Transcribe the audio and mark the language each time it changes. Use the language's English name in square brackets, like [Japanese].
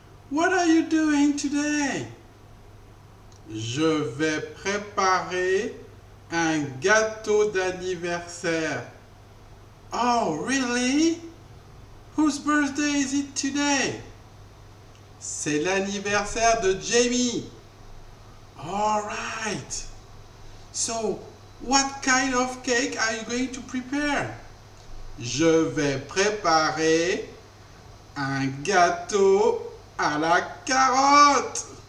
[English] What are you doing today? [French] Je vais préparer un gâteau d'anniversaire. [English] Oh, really? Whose birthday is it today? [French] C'est l'anniversaire de Jamie. [English] All right. So, what kind of cake are you going to prepare? [French] Je vais préparer un gâteau à la carotte.